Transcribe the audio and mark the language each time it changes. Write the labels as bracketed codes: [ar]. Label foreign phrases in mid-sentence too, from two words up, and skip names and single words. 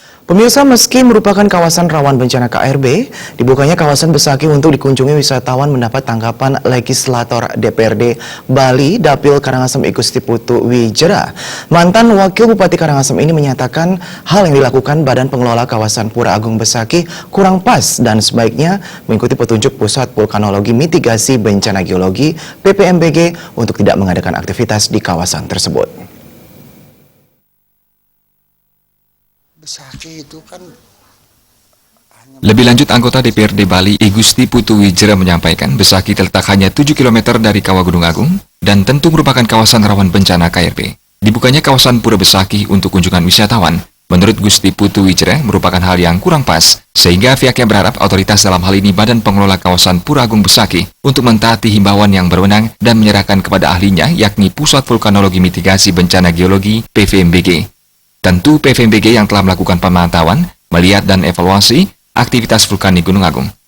[id] Pemirsa, meski merupakan kawasan rawan bencana KRB, dibukanya kawasan Besaki untuk dikunjungi wisatawan mendapat tanggapan legislator DPRD Bali Dapil Karangasem Igusti Putu Wijera. Mantan Wakil Bupati Karangasem ini menyatakan hal yang dilakukan Badan Pengelola Kawasan Pura Agung Besaki kurang pas dan sebaiknya mengikuti petunjuk Pusat Vulkanologi Mitigasi Bencana Geologi (PPMBG) untuk tidak mengadakan aktivitas di kawasan tersebut. Besaki itu kan Lebih lanjut, anggota DPRD Bali Igusti Putu Wijera menyampaikan Besaki terletak hanya 7 km dari Kawah Gunung Agung dan tentu merupakan kawasan rawan bencana KRB. Dibukanya kawasan Pura Besaki untuk kunjungan wisatawan, menurut Gusti Putu Wijera merupakan hal yang kurang pas, sehingga pihaknya berharap otoritas dalam hal ini Badan Pengelola Kawasan Pura Agung Besaki untuk mentaati himbauan yang berwenang dan menyerahkan kepada ahlinya yakni Pusat Vulkanologi Mitigasi Bencana Geologi (PVMBG). Tentu PVMBG yang telah melakukan pemantauan, melihat dan evaluasi aktivitas vulkanik Gunung Agung.